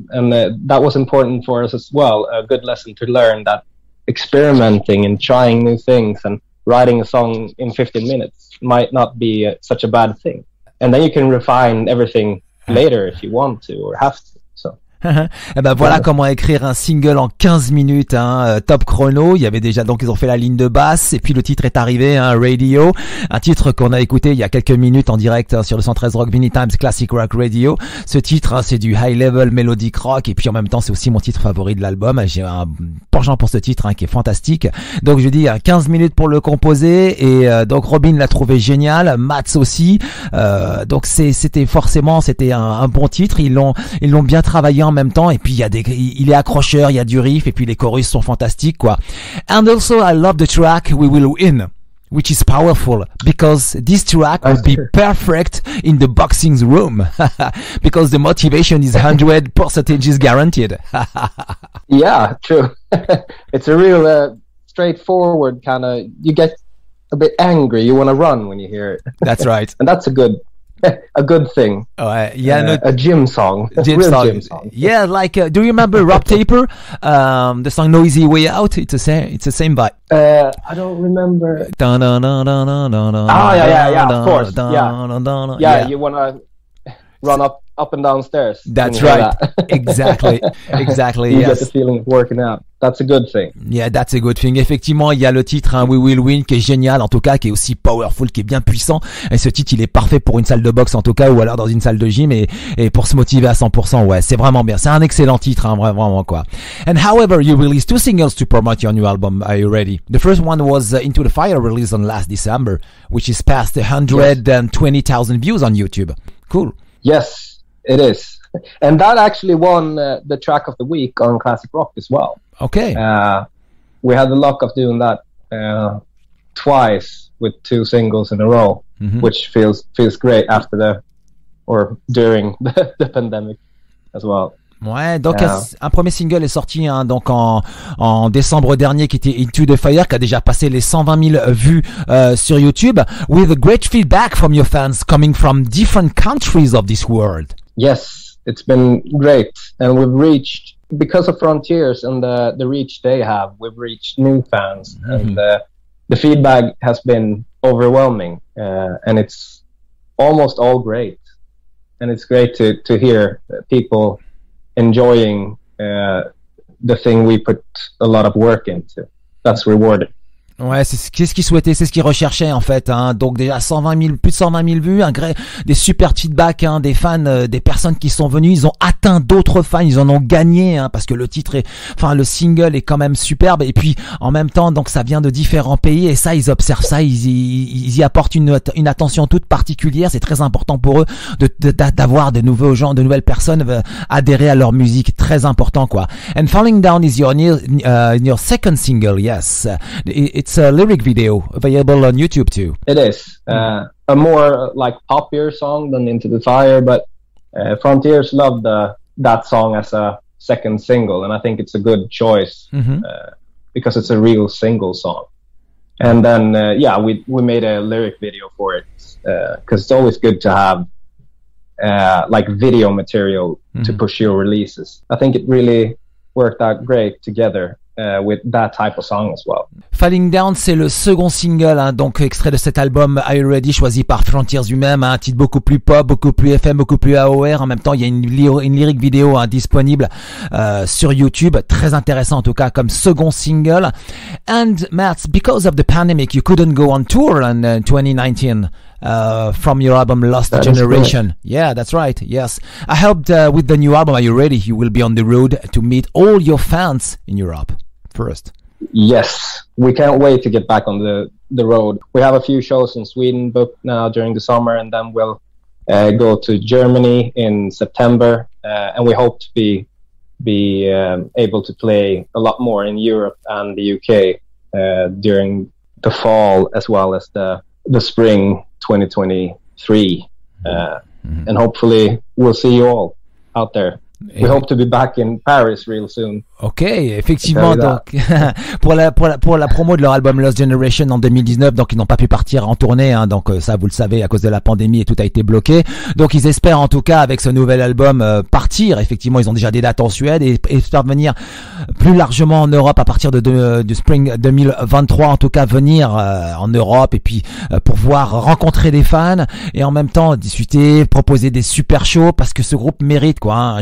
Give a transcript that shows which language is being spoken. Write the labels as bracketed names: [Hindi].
[English] And that was important for us as well, a good lesson to learn that experimenting and trying new things and writing a song in 15 minutes might not be such a bad thing. And then you can refine everything later if you want to or have to. So. [French] Et ben voilà comment écrire un single en 15 minutes, hein, top chrono. Il y avait déjà, donc ils ont fait la ligne de basse et puis le titre est arrivé, hein, Radio, un titre qu'on a écouté il y a quelques minutes en direct, hein, sur le 113 Rock Vinylestimes Classic Rock Radio. Ce titre, hein, c'est du high level melodic rock et puis en même temps c'est aussi mon titre favori de l'album. J'ai un penchant pour ce titre, hein, qui est fantastique. Donc je dis 15 minutes pour le composer et donc Robin l'a trouvé génial, Mats aussi. Donc c'était un bon titre. Ils l'ont bien travaillé en même temps, et puis il est accrocheur, il y a du riff, et puis les chorus sont fantastiques, quoi. [English] And also, I love the track We Will Win, which is powerful, because this track would be perfect in the boxing room, because the motivation is 100% guaranteed. Yeah, true. It's a real straightforward kind of, you get a bit angry, you want to run when you hear it. That's right. And that's a good thing. A gym song. Gym song. Yeah, like, do you remember Rob Taper? The song Noisy Way Out? It's the same vibe. I don't remember. Yeah, of course. Yeah, you want to run up and down stairs. That's right. Exactly. You get the feeling of working out. That's a good thing. Yeah, that's a good thing. [French] Effectivement, il y a le titre We Will Win qui est génial, en tout cas, qui est aussi powerful, qui est bien puissant. Et ce titre, il est parfait pour une salle de boxe, en tout cas, ou alors dans une salle de gym, et pour se motiver à 100%. Ouais, c'est vraiment bien. C'est un excellent titre, vraiment, quoi. [English] And however, you released 2 singles to promote your new album. Are you ready? The first one was Into the Fire, released on last December, which is past 120,000 views on YouTube. Cool. Yes, it is. And that actually won the track of the week on Classic Rock as well. Okay. We had the luck of doing that twice with 2 singles in a row, which feels great after during the pandemic as well. [French] Ouais, donc un premier single est sorti donc en décembre dernier, qui était Into the Fire, qui a déjà passé les 120 000 vues sur YouTube, [English] with a great feedback from your fans coming from different countries of this world. Yes, it's been great, and we've reached, because of Frontiers and the reach they have, we've reached new fans, and the feedback has been overwhelming, and it's almost all great, and it's great to hear people enjoying the thing we put a lot of work into. That's rewarding. [French] Ouais, c'est ce qu'ils souhaitaient, c'est ce qu'ils recherchaient, en fait, hein. Donc déjà plus de 120 000 vues, des super feedbacks, hein, des fans, des personnes qui sont venues, ils ont atteint d'autres fans, ils en ont gagné, hein, parce que le single est quand même superbe, et puis en même temps, donc ça vient de différents pays, et ça, ils observent ça, ils y apportent une attention toute particulière. C'est très important pour eux d'avoir de nouveaux gens, de nouvelles personnes adhérer à leur musique, très important, quoi. [English] And Falling Down is your second single, yes. It's a lyric video available on YouTube too. It is a more like poppier song than Into the Fire, but Frontiers loved that song as a second single, and I think it's a good choice because it's a real single song. And then we made a lyric video for it because it's always good to have like video material to push your releases. I think it really worked out great together. With that type of song as well. [French] Falling Down, c'est le second single, hein, donc extrait de cet album Are You Ready, choisi par Frontiers lui-même, hein, un titre beaucoup plus pop, beaucoup plus FM, beaucoup plus AOR. En même temps, il y a une lyric vidéo, hein, disponible sur YouTube, très intéressant en tout cas comme second single. [English] And Mats, because of the pandemic, you couldn't go on tour in 2019. From your album Lost Generation. Yeah, that's right. Yes. I hope with the new album Are You Ready, you will be on the road to meet all your fans in Europe first. Yes, we can't wait to get back on the road. We have a few shows in Sweden booked now during the summer, and then we'll go to Germany in September, and we hope to be able to play a lot more in Europe and the UK during the fall as well as the spring 2023, and hopefully we'll see you all out there. We hope to be back in Paris real soon. [French] Ok, effectivement, donc pour la promo de leur album Lost Generation en 2019, donc ils n'ont pas pu partir en tournée, hein, donc ça vous le savez, à cause de la pandémie et tout a été bloqué. Donc ils espèrent en tout cas avec ce nouvel album partir. Effectivement, ils ont déjà des dates en Suède et espèrent venir plus largement en Europe à partir du spring 2023, en tout cas venir en Europe et puis pouvoir rencontrer des fans et en même temps discuter, proposer des super shows parce que ce groupe mérite, quoi, hein.